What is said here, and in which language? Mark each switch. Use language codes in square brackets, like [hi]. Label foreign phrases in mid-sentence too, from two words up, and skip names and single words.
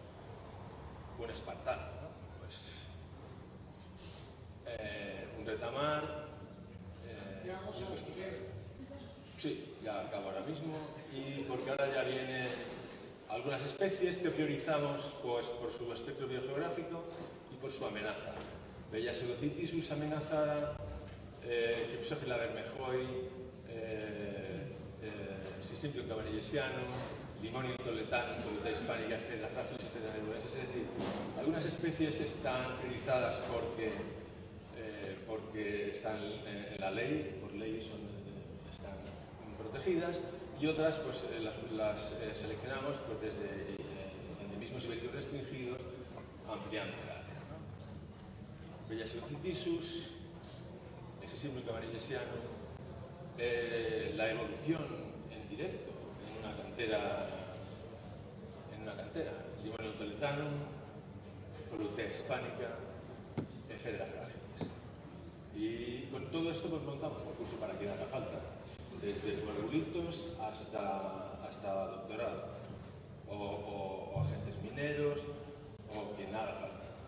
[es] Un espartano, ¿no? Pues, un retamar. Sí, ya acabo ahora mismo, y porque ahora ya vienen algunas especies que priorizamos pues, por su espectro biogeográfico y por su amenaza. Bella pseudocitisus amenazada, Gypsophila bermejoy, Sisimplium cabernellesianum, Limonium toletanum, Toleta hispánica, etc. Fragilis, etc. Es decir, algunas especies están priorizadas porque están en la ley, por ley están protegidas, y otras pues las seleccionamos pues, desde endemismos ibéricos restringidos, ampliando el área, ¿no? Bella pseudocitisus, Sisimplium cabernellesianum, la evolución en directo en una cantera, Limonium toletanum, Toleta hispánica, Ephedra fragilis. Y con todo esto pues montamos un curso para quien haga falta, desde puerrulitos hasta doctorado, o agentes mineros, o quien haga falta.